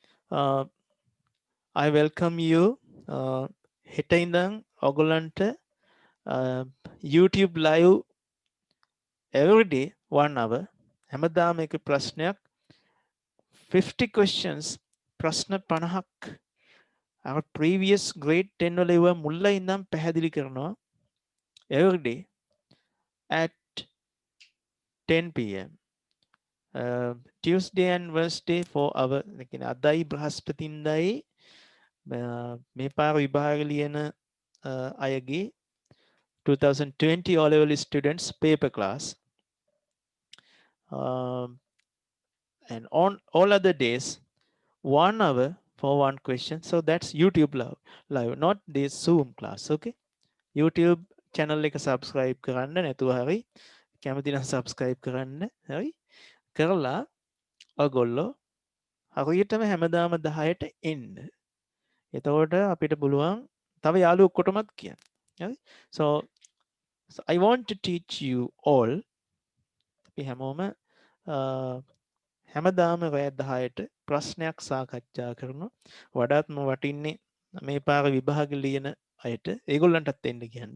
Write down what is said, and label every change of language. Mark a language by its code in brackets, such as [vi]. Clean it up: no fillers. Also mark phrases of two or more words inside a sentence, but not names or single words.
[en] Uh, I welcome you. [si] හෙට ඉඳන් ඔයගොල්ලන්ට [en] YouTube live every day 1 hour. [si] හැමදාම එක ප්‍රශ්නයක් 50 questions ප්‍රශ්න 50ක් [en] our previous grade 10 [si] වල ඒවා මුල්ල ඉඳන් පැහැදිලි කරනවා [en] every day at 10 p.m. Tuesday and Wednesday for our [si] කියන්නේ අදයි බ්‍රහස්පතින්දයි මේ පාර විභාග ලියන අයගේ [en] 2020 O level students paper class. And on all other days 1 hour for one question. So that's YouTube live, not this Zoom class. [si] Okay, YouTube channel එක subscribe කරන්න නැතුව හරි කැමති නම් subscribe කරන්න හරි කරලා ඔයගොල්ලෝ හරියටම හැමදාම 10ට එන්න. එතකොට අපිට පුළුවන් තව යාළුවෝ ඔක්කොටමත් කියන්න. හරි? [en] So I want to teach you all [si] අපි හැමෝම හැමදාම රෑ 10ට ප්‍රශ්නයක් සාකච්ඡා කරනවා. වඩාත්ම වටින්නේ මේ පාර විභාග ලියන අයට ඒගොල්ලන්ටත් එන්න කියන්න.